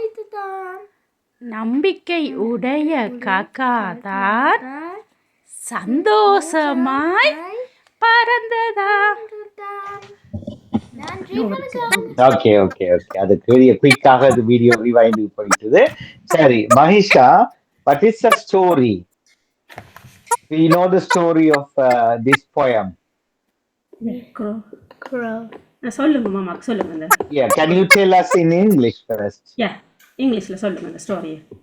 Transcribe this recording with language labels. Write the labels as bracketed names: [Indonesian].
[Tamil] குடித்ததாம் நம்பிக்கை உடைய காக்காதான் சந்தோஷமாய் பறந்ததாம். நன்றி வணக்கம். Okay okay okay. அது குயிக்காக அது வீடியோ ரிவைண்ட் போயிட்டுது. [English] சரி Mahisha, what is the story? We know the story of this poem. Crow. [Tamil] சொல்லுங்க மாமா, சொல்லுங்க இந்த. [English] Yeah, can you tell us in English first? [Tamil] Yeah, இங்கிலீஷ்ல சொல்லுங்க இந்த ஸ்டோரியை.